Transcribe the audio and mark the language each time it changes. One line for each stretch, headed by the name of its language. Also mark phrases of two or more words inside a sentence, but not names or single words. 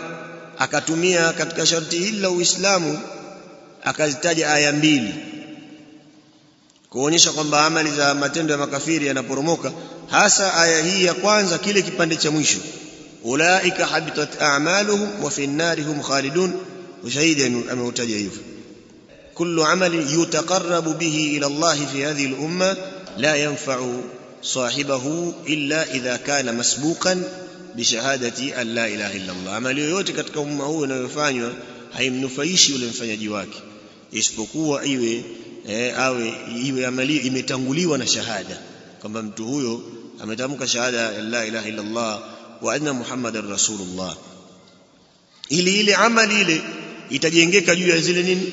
Swahili: Akatumia katika sharti hili la Uislamu akazitaja aya mbili kuonyesha kwamba amali za matendo ya makafiri yanaporomoka, hasa aya hii ya kwanza, kile kipande cha mwisho,
Arabic: أولئك حبطت أعمالهم وفي النار هم خالدون.
Swahili: Ushahidi ameutaja hivyo.
Arabic: كل عمل يتقرب به إلى الله في هذه الأمة لا ينفع صاحبه إلا إذا كان مسبوقا بشهادة أن لا إله إلا الله.
Swahili: عمل yoyote katika umma huu unayofanywa haimnufaishi yule mfanyaji wake isipokuwa iwe amali imetanguliwa na shahada kwamba mtu huyo ametamka shahada
Arabic: لا إله إلا الله وأن محمدا رسول الله.
Swahili: Ile amali ile itajengeka juu ya zile nini?